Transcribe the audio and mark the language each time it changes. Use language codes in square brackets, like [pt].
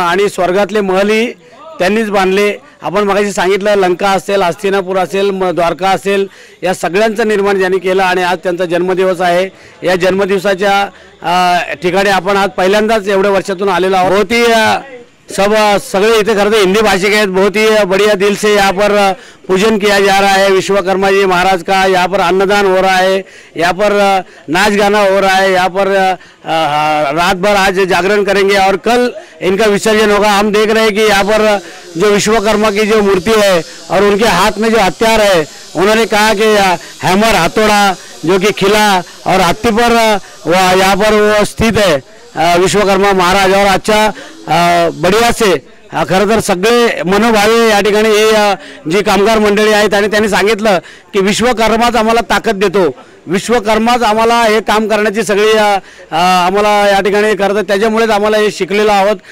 [mr] आणि स्वर्गातले महलही त्यांनीच बांधले. आपण मगाशी सांगितलं, लंका असेल, हस्तिनापूर असेल, द्वारका असेल, या सगळ्यांचं निर्माण ज्यांनी केलं. आणि आज त्यांचा जन्मदिवस आहे. या जन्मदिवसाच्या ठिकाणी आपण आज पहिल्यांदाच एवढ्या वर्षातून आलेलो आहोत. [hi] बहुत ही [mr] सगळे इथे खरं तर हिंदी भाषिक आहेत. [hi] बहुत ही बढ़िया दिल से यहाँ पर पूजन किया जा रहा है विश्वकर्मा जी महाराज का. यहाँ पर अन्नदान हो रहा है, यहाँ पर नाच गाना हो रहा है, यहाँ पर रात भर आज जागरण करेंगे और कल इनका विसर्जन होगा. हम देख रहे हैं कि यहाँ पर जो विश्वकर्मा की जो मूर्ति है और उनके हाथ में जो हथियार है, उन्होंने कहा कि हैमर, हथौड़ा जो कि खिला और हाथी पर यहाँ पर वो स्थित है विश्वकर्मा महाराज. और अच्छा बढ़िया से [mr] खरं तर सगळे मनोभावे या ठिकाणी हे जी कामगार मंडळी आहेत आणि त्यांनी सांगितलं की विश्वकर्माच आम्हाला ताकद देतो, विश्वकर्माच आम्हाला हे काम करण्याची सगळी आम्हाला या ठिकाणी खरं तर त्याच्यामुळेच आम्हाला हे शिकलेलो आहोत.